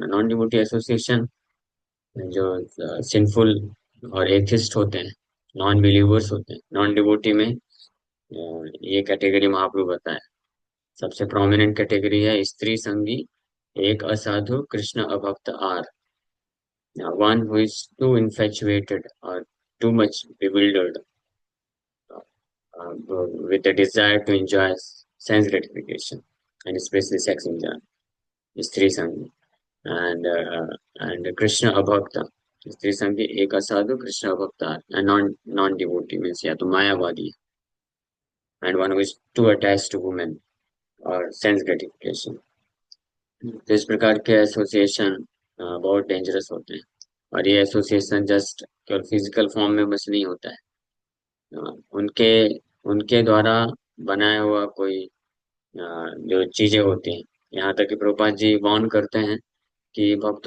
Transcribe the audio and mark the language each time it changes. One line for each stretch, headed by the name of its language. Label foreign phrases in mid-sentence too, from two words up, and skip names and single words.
English: non devotee association
Hindi: जो सिंफुल और एथिस्ट होते हैं,
English: non believers
Hindi: होते हैं,
English: non devotee
Hindi: में ये कैटेगरी महाप्रभु बताया।
English: सबसे prominent category
Hindi: है स्त्री संगी, एक असाधु, कृष्ण अभक्त
English: आर, one who is too infatuated और too much bewildered with the desire to enjoy sense gratification and especially sex enjoy,
Hindi: स्त्री संगी।
English: एंड
Hindi: कृष्ण अभक्त, स्त्री संगी एक असाधु, कृष्ण अभक्त
English: and non devotee means
Hindi: या तो मायावादी,
English: and one who is too attach to women और sense gratification.
Hindi: तो इस प्रकार के एसोसिएशन बहुत डेंजरस होते हैं। और ये एसोसिएशन जस्ट केवल
English: physical form
Hindi: में बस नहीं होता है। उनके उनके द्वारा बनाया हुआ कोई जो चीजें होती हैं, यहाँ तक कि प्रभुपाद जी वार्न करते हैं कि भक्तों